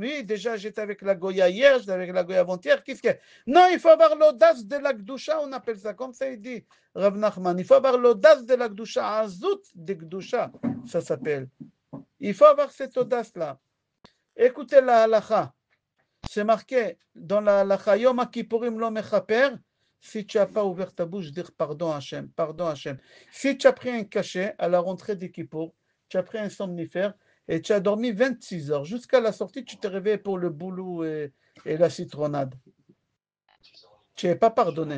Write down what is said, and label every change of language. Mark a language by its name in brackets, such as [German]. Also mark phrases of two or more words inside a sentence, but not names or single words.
[French] Oui, déjà, j'étais avec la Goya hier, j'étais avec la Goya avant-hier. Qu'est-ce que... Non, il faut avoir l'audace de la Gdusha, on appelle ça comme ça, il dit Rav Nachman. Il faut avoir l'audace de la Gdusha, [Hebrew] עזות דקדושה, [French] ça s'appelle. Il faut avoir cette audace-là. Écoutez la halacha. C'est marqué dans la halacha, [Hebrew] יום כיפורים לא מכפר. [French] Si tu n'as pas ouvert ta bouche, dire pardon Hachem. Si tu as pris un cachet à la rentrée des Kippour, tu as pris un somnifère, et tu as dormi 26 heures. Jusqu'à la sortie, tu t'es réveillé pour le boulot et la citronnade. Tu n'es pas pardonné.